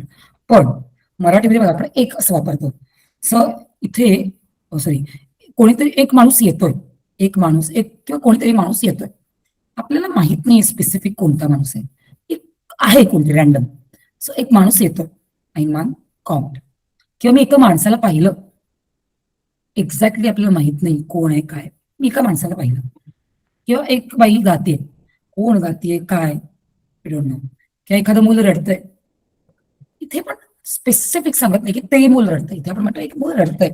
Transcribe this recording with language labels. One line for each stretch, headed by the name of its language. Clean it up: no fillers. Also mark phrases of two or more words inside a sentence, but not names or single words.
Marathi: पण मराठीमध्ये बघा आपण एक असं वापरतो. सो इथे सॉरी, कोणीतरी एक माणूस येतोय, एक माणूस एक किंवा कोणीतरी माणूस येतोय, आपल्याला माहित नाही स्पेसिफिक कोणता माणूस आहे, एक आहे कोणतरी रॅन्डम. सो एक माणूस येतो,
German: ein Mann kommt.
Marathi: किंवा मी एका माणसाला पाहिलं, एक्झॅक्टली आपल्याला माहित नाही कोण आहे काय, मी एका माणसाला पाहिलं किंवा एक बाई गाते, कोण गाते काय
English: don't know,
Marathi: किंवा एखादं मुलं रडतंय, इथे पण स्पेसिफिक सांगत नाही की ते मूल रडतंय, इथे आपण म्हणतो एक मूल रडतंय.